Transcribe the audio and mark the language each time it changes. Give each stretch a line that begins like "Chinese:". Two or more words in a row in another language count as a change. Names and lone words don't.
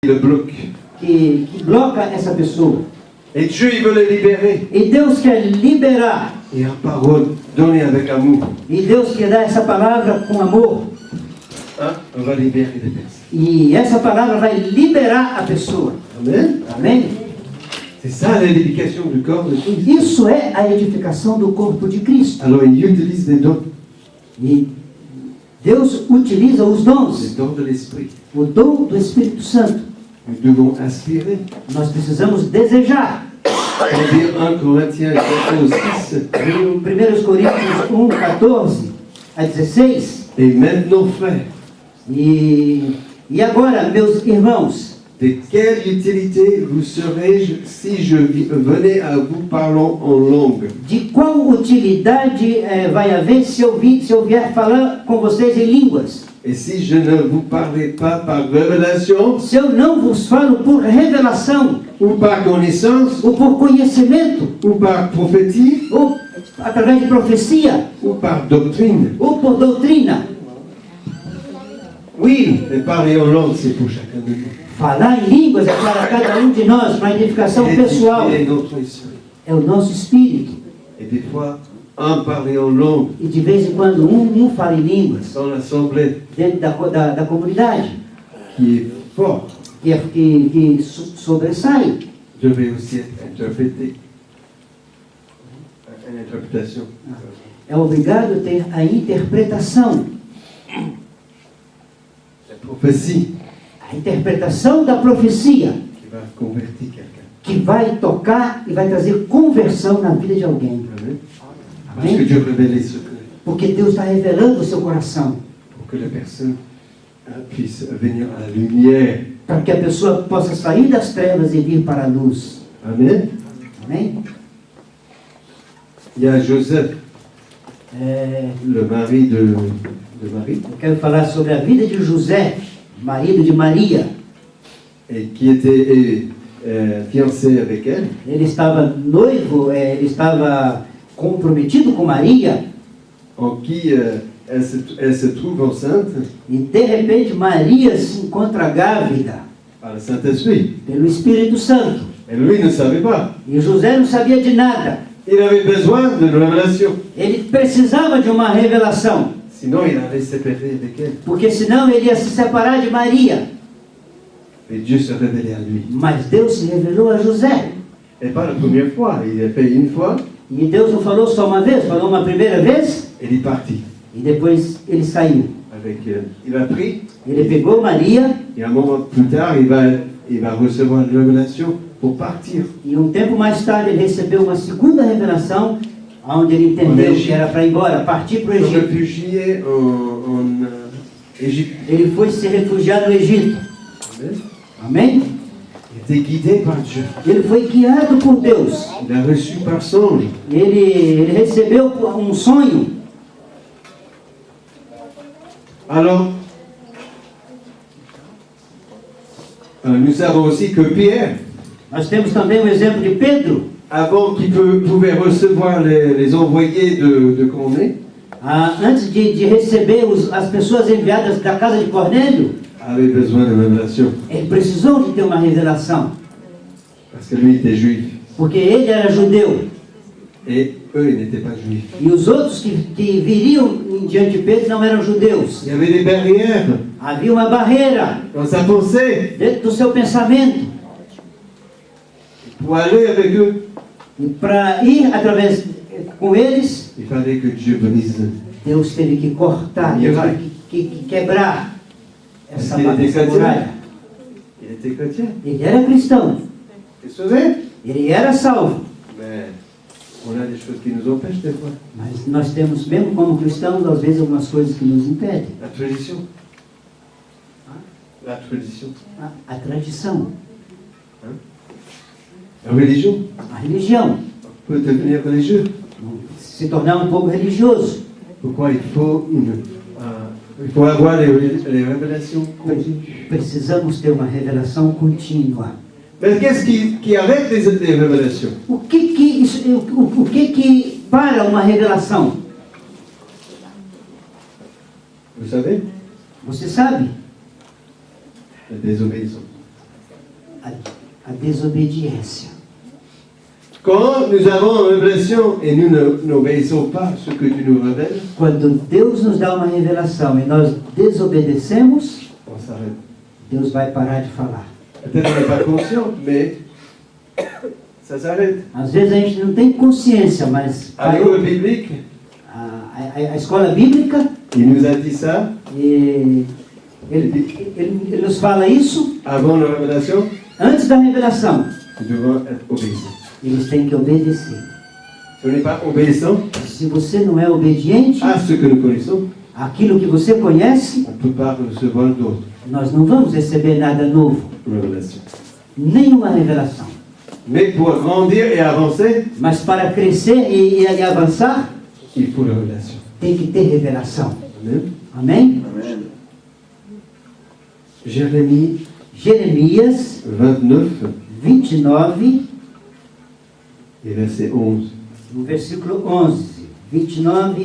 French: le bloque.
Portuguese: que bloca essa pessoa.
French: Et Dieu, il veut le libérer.
Portuguese: E Deus quer liberar.
French: Et la parole donnée avec amour,
Portuguese: E Deus quer dar essa palavra com amor.
French: hein, on va libérer les personnes.
Portuguese: E essa palavra vai liberar a pessoa.
French: Amen.
Portuguese: Amém?
French: C'est ça l'édification du corps de Christ.
Portuguese: Isso é a edificação do corpo de Cristo.
French: Alors il utilise les dons
Portuguese: E Deus utiliza os dons,
French: de l'esprit.
Portuguese: o dom do Espírito Santo.
French: Nous devons aspirer.
Portuguese: Nós precisamos desejar.
French: Pour dire 1 Corinthiens 14, 6.
Portuguese: Em 1 Coríntios 1, 14 a 16.
French: Et maintenant, frères,
Portuguese: E agora, meus irmãos,
French: de quelle utilité vous serais-je si je venais à vous parlant en langue?
Portuguese: de qual utilidade vai haver se eu vier falar com vocês em línguas?
French: Et si je ne vous parlais pas par révélation,
Portuguese: Se eu não vos falo por revelação,
French: ou par connaissance,
Portuguese: ou por conhecimento,
French: ou par prophétie,
Portuguese: ou através de profecia,
French: ou par doctrine?
Portuguese: ou por doutrina,
French: Oui, mais parler en langue, c'est pour chacun de nous.
Portuguese: falar em línguas é para cada um de nós, para a edificação pessoal.
French: Édifier notre esprit.
Portuguese: É o nosso espírito.
French: Et des fois, un parler en langue
Portuguese: E de vez em quando um fala em línguas
French: dans l'assemblée
Portuguese: dentro da comunidade,
French: qui est fort
Portuguese: que sobressai.
French: devait aussi être interprété. Une interprétation.
Portuguese: É obrigado a ter a interpretação.
French: La prophétie
Portuguese: A interpretação da profecia,
French: qui va convertir quelqu'un.
Portuguese: que vai tocar e vai trazer conversão na vida de alguém.
French: Amen. Parce que Dieu révèle les secrets
Portuguese: Porque Deus está revelando o seu coração.
French: pour que la personne puisse venir à la lumière.
Portuguese: Para que a pessoa possa sair das trevas e vir para a luz.
French: Amen.
Portuguese: Amém?
French: Il y a Joseph,
Portuguese: É,
French: le mari de Marie,
Portuguese: eu quero falar sobre a vida de José, marido de Maria.
French: et qui était fiancé avec elle.
Portuguese: Ele estava noivo, ele estava comprometido com Maria.
French: En qui elle se trouve enceinte
Portuguese: E de repente Maria se encontra grávida
French: par le Saint-Esprit.
Portuguese: pelo Espírito Santo.
French: Et lui ne savait pas.
Portuguese: E José não sabia de nada.
French: Il avait besoin d'une révélation.
Portuguese: Ele precisava de uma revelação.
French: Sinon, il allait se séparer avec elle.
Portuguese: Porque senão ele ia se separar de Maria.
French: Et Dieu se révélait à lui.
Portuguese: Mas Deus se revelou a José.
French: Et pas la première fois. Il a fait une fois,
Portuguese: E Deus não falou só uma vez, falou uma primeira vez.
French: et il est parti.
Portuguese: E depois ele saiu.
French: Avec, il a pris,
Portuguese: Ele pegou Maria.
French: et un moment plus tard, il va recevoir une révélation pour partir.
Portuguese: E um tempo mais tarde ele recebeu uma segunda revelação. Onde ele entendeu que era para ir embora, partir para o
French: Se
Portuguese: Egito.
French: réfugier en Égypte.
Portuguese: Ele foi se refugiar no Egito.
French: Amen.
Portuguese: Amém?
French: Il était guidé par Dieu.
Portuguese: Ele foi guiado por Deus.
French: Il a reçu par songe.
Portuguese: Ele recebeu um sonho.
French: Alors, nous savons aussi que Pierre,
Portuguese: Nós temos também o exemplo de Pedro.
French: avant qu'il pouvait recevoir les envoyés de Cornée,
Portuguese: Antes de receber as pessoas enviadas da casa de Cornélio,
French: avait besoin de révélation.
Portuguese: ele precisou de ter uma revelação.
French: Parce que lui était juif.
Portuguese: Porque ele era judeu.
French: Et eux, ils n'étaient pas juifs.
Portuguese: E os outros que viriam diante de Pedro não eram judeus.
French: Il y avait des barrières
Portuguese: Havia uma barreira
French: dans sa pensée
Portuguese: dentro do seu pensamento.
French: pour aller avec eux.
Portuguese: E para ir através com eles,
French: Il fallait que Dieu brise.
Portuguese: Deus teve que cortar, Deus teve que quebrar essa muralha.
French: Il était chrétien.
Portuguese: Ele era cristão,
French: Il est sauvé.
Portuguese: ele era salvo.
French: Mais on a des choses qui nous empêchent des fois.
Portuguese: Mas nós temos, mesmo como cristãos, às vezes algumas coisas que nos impedem.
French: La tradition. La tradition.
Portuguese: A tradição,
French: La religion.
Portuguese: a religião,
French: Peut devenir religieux.
Portuguese: se tornar um pouco religioso.
French: Pourquoi il faut avoir les révélations continues.
Portuguese: Precisamos ter uma revelação contínua.
French: Mais qu'est-ce qui arrête les révélations?
Portuguese: O que para uma revelação?
French: Vous savez?
Portuguese: Você sabe?
French: La désobéissance.
Portuguese: a desobediência.
French: Quand nous avons une révélation et nous n'obéissons pas à ce que tu nous révèles,
Portuguese: Quando Deus nos dá uma revelação e nós desobedecemos,
French: on s'arrête.
Portuguese: Deus vai parar de falar.
French: Peut-être on n'est pas conscient, mais ça s'arrête.
Portuguese: Às vezes a gente não tem consciência, mas
French: À l'école biblique,
Portuguese: a escola bíblica,
French: il nous a dit ça
Portuguese: ele nos fala isso
French: avant la révélation.
Portuguese: antes da revelação.
French: Nous devons être obéissants.
Portuguese: Eles têm que obedecer.
French: Si on n'est pas obéissant
Portuguese: Se você não é obediente
French: à ce que nous connaissons,
Portuguese: àquilo que você conhece,
French: on ne peut pas recevoir d'autres
Portuguese: nós não vamos receber nada novo,
French: révélations.
Portuguese: nenhuma revelação.
French: Mais pour grandir et avancer,
Portuguese: Mas para crescer e avançar,
French: il faut la révélation.
Portuguese: tem que ter revelação.
French: Amen.
Portuguese: Amém?
French: Jérémie
Portuguese: Jeremias
French: 29
Portuguese: 29,
French: et verset 11.
Portuguese: no versículo 11. 29,